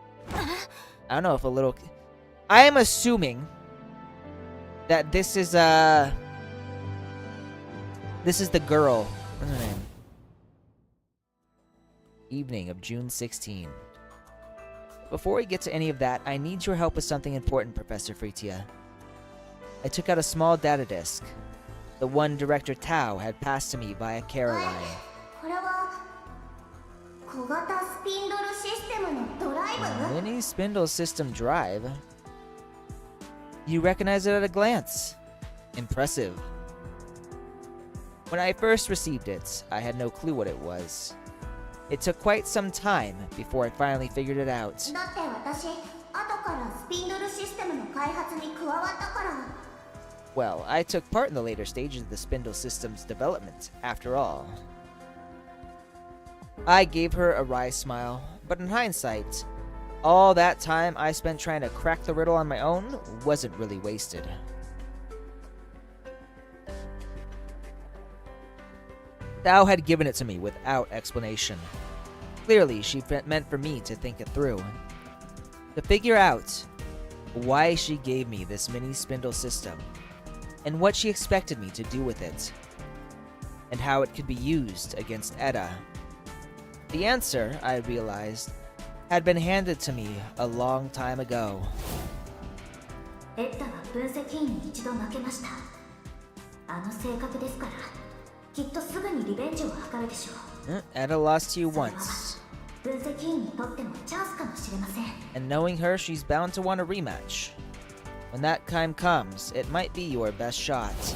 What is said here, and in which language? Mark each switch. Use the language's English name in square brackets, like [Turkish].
[English] I don't know if a little... I am assuming that this is the girl. What's her name? Evening of June 16. Before we get to any of that, I need your help with something important, Professor Fritia. I took out a small data disk. The one Director Tao had passed to me via Caroline. [Japanese] これは小型スピンドルシステムのドライブ？ [English] Mini Spindle System Drive? You recognize it at a glance. Impressive. When I first received it, I had no clue what it was. It took quite some time before I finally figured it out. [Japanese] だって私後からスピンドルシステムの開発に加わったから。 [English] Well, I took part in the later stages of the Spindle System's development, after all. I gave her a wry smile, but in hindsight, all that time I spent trying to crack the riddle on my own wasn't really wasted. Thou had given it to me without explanation. Clearly, she meant for me to think it through. To figure out why she gave me this mini spindle system, and what she expected me to do with it, and how it could be used against Edda. The answer, I realized, had been handed to me a long time ago. [Japanese] エッダは分析員に一度負けました。あの性格ですから、きっとすぐにリベンジを図るでしょう。 [English] Edda lost to you once. [Japanese] 分析員にとってもチャンスかもしれません。 [English] And knowing her, she's bound to want a rematch. When that time comes, it might be your best shot.